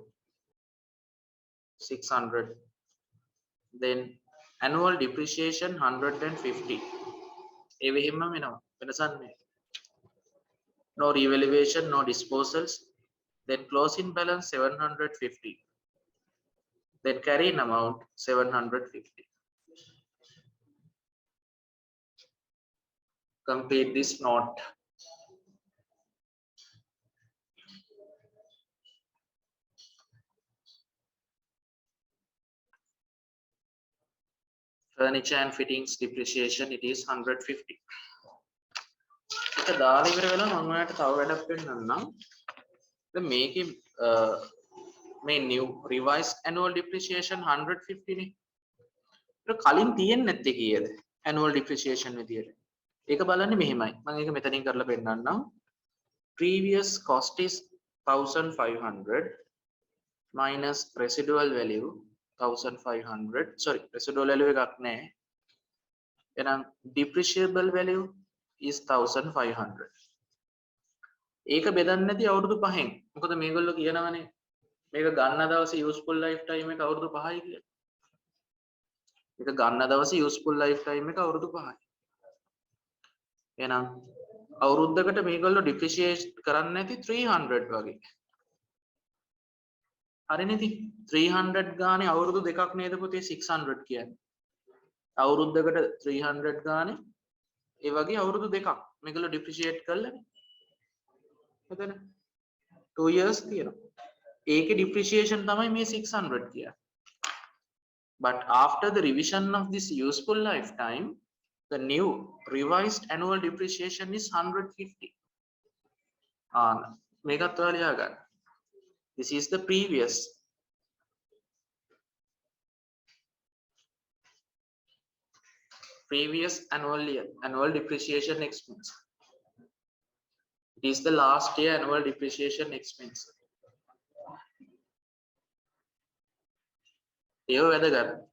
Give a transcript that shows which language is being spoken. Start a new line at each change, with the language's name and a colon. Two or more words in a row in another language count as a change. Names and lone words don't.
English: Then annual depreciation 150.
Sinhala: එවෙහිම වෙනවා. වෙනසක් නැහැ.
English: No revaluation, no disposals. Then closing balance 750. Then carrying amount 750. Complete this note. Furniture and fittings depreciation, it is 150.
Sinhala: ඒක දාලා ඉවර වෙලා මම ඔයාලට තව වැඩක් පෙන්නන්නම්. දැන් මේකේ මේ
English: new revised annual depreciation
Sinhala: 150 නේ. ඒක කලින් තියෙන්නේ නැත්තේ කීයද?
English: annual depreciation
Sinhala: විදියට. ඒක බලන්නේ මෙහෙමයි. මම ඒක මෙතනින් කරලා පෙන්නන්නම්. Previous cost is 1500 minus residual value 1500.
English: Sorry, residual value
Sinhala: එකක් නැහැ. එහෙනම්
English: depreciable value is 1500.
Sinhala: ඒක බෙදන්නේ නැති අවුරුදු 5න්. මොකද මේගොල්ලෝ කියනවනේ මේක ගන්න දවසේ
English: useful lifetime
Sinhala: එක අවුරුදු 5යි කියලා. මේක ගන්න දවසේ
English: useful lifetime
Sinhala: එක අවුරුදු 5යි. එහෙනම් අවුරුද්දකට මේගොල්ලෝ depreciate කරන්නේ නැති 300 වගේ. හරිනේ ඉතින් 300 ගානේ අවුරුදු දෙකක් නේද පුතේ 600 කියන්නේ. අවුරුද්දකට 300 ගානේ ඒ වගේ අවුරුදු දෙකක් මේගොල්ලෝ depreciate කළානේ. එතන 2 years තියෙනවා. ඒකේ depreciation තමයි මේ 600 කියන්නේ.
English: But after the revision of this useful lifetime, the new revised annual depreciation is 150.
Sinhala: මේකත් ඔයාලා ලියා ගන්න.
English: This is the previous annual depreciation expense. It is the last year annual depreciation expense.
Sinhala: ඒව වැදගත්.